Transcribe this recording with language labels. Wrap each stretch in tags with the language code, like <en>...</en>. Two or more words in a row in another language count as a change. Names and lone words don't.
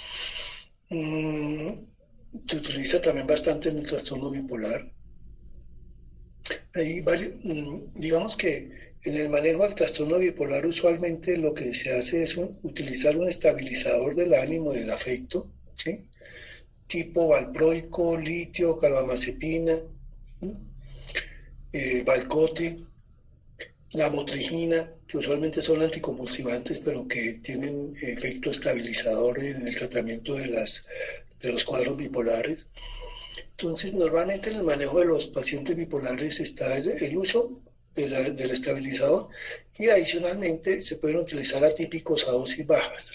<es>Se utiliza también bastante en el trastorno bipolar. Digamos que en el manejo del trastorno bipolar usualmente lo que se hace es utilizar un estabilizador del ánimo, del afecto, ¿sí? Tipo valproico, litio, carbamazepina, valcote, la motrigina, que usualmente son anticonvulsivantes, pero que tienen efecto estabilizador en el tratamiento de los cuadros bipolares. Entonces, normalmente en el manejo de los pacientes bipolares está el uso del estabilizador, y adicionalmente se pueden utilizar atípicos a dosis bajas.</es>